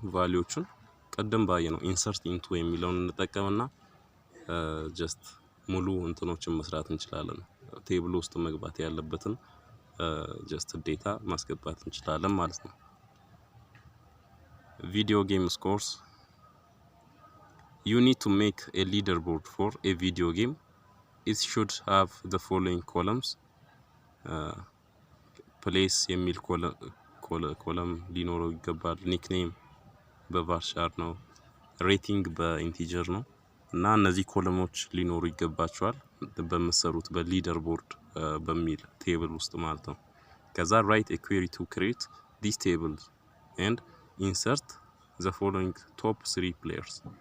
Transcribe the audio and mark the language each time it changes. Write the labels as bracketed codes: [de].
[am] ቫልዩዎቹን ቀደም ባየነው ኢንሰርት ኢንቱ የሚለውን እንጠቀምና ጀስት ሙሉ እንትኖችን መስራት እንችላለን። ቴብል ውስጥ መግባት ያለበትን ጀስት ዴታ ማስገባት እንችላለን ማለት ነው። ቪዲዮ ጌም ስኮርስ [en] you need to make a leaderboard for a video game. It should have the following columns. [am] place የሚል ኮለም ሊኖረው ይገባል። ኒክኔም በቫርቻር ነው። ሬቲንግ በኢንቲጀር ነው እና እነዚህ ኮለሞች ሊኖሩ ይገባቸዋል በመሰሩት በሊደር ቦርድ በሚል ቴብል ውስጥ ማለት ነው። ከዛ [en] write a query to create these tables and insert the following top 3 players.